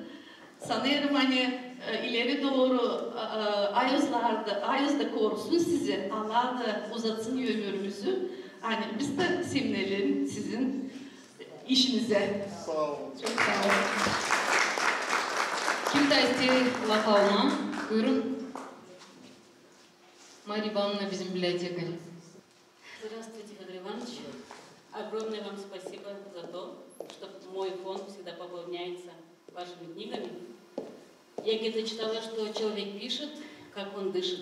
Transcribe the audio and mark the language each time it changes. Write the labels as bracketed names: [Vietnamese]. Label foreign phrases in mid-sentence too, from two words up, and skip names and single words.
[Gagauz] Sanırım hani ileri doğru Ayaz'da korusun sizi, Allah da uzatsın ömrümüzü. Hani biz de sevinelim sizin işinize. Sağ olun. Çok sağ olun. Kim de isteği laf alma? Buyurun. Марья Ивановна, bizim библиотекарь. [Russian] Здравствуйте, Федор Иванович. Огромное вам спасибо за то, что мой фонд всегда пополняется вашими книгами. Я где-то читала, что человек пишет, как он дышит.